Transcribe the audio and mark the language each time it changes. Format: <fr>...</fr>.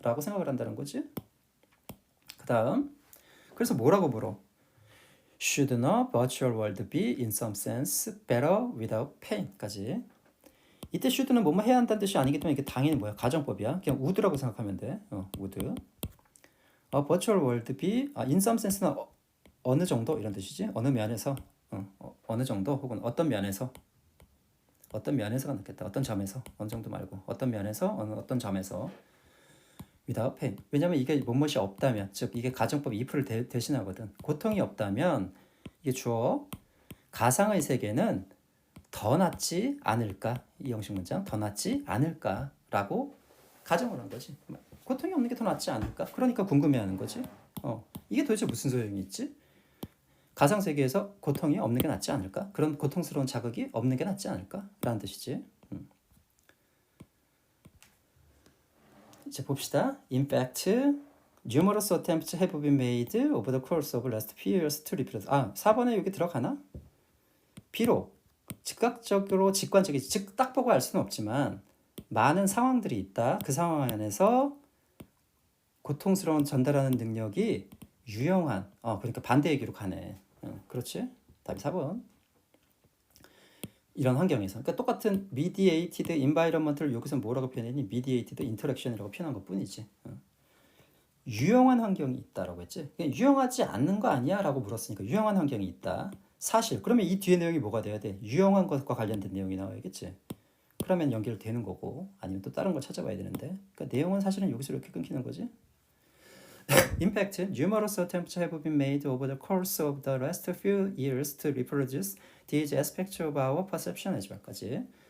<ko>라고 생각을 한다는 거지. 그 다음 그래서 뭐라고 물어?</ko> <en>Should not virtual world be in some sense better without pain까지.</en> <ko>이때 should는 뭐뭐 해야 한다는 뜻이 아니기 때문에 이게 당연히 뭐야? 가정법이야. 그냥 would라고 생각하면 돼.</ko> <en>would. virtual world be in some sense는</en> <ko>어느 정도 이런 뜻이지. 어느 면에서 어느 정도 혹은 어떤 면에서가 낫겠다. 어떤 점에서 어느 정도 말고 어떤 면에서 어떤 점에서 without pain. 왜냐면 이게 뭐뭇이 없다면 즉 이게 가정법 if를 대신하거든. 고통이 없다면 이게 주어 가상의 세계는 더 낫지 않을까? 이 형식 문장 더 낫지 않을까라고 가정을 한 거지. 고통이 없는 게 더 낫지 않을까? 그러니까 궁금해하는 거지. 이게 도대체 무슨 소용이 있지? 가상 세계에서 고통이 없는 게 낫지 않을까? 그런 고통스러운 자극이 없는 게 낫지 않을까? 라는 뜻이지. 이제 봅시다.</ko> <en>In fact, numerous attempts have been made over the course of last few years to replace.</en> <ko>4번에 여기 들어가나? 비록 즉각적으로 직관적이지 즉 딱 보고 알 수는 없지만 많은 상황들이 있다. 그 상황 안에서 고통스러운 전달하는 능력이 유용한 그러니까 반대 얘기로 가네. 그렇지? 답이 4번. 이런 환경에서 그러니까 똑같은 mediated environment를 여기서 뭐라고 표현했니? mediated interaction이라고 표현한 것뿐이지. 유용한 환경이 있다라고 했지. 유용하지 않는 거 아니야? 라고 물었으니까 유용한 환경이 있다. 사실. 그러면 이 뒤에 내용이 뭐가 돼야 돼? 유용한 것과 관련된 내용이 나와야겠지. 그러면 연결되는 거고 아니면 또 다른 걸 찾아봐야 되는데 그러니까 내용은 사실은 여기서 이렇게 끊기는 거지.</ko> <en>In fact, numerous attempts have been made over the course of the last few years to reproduce these aspects of our perception as well까지.</en>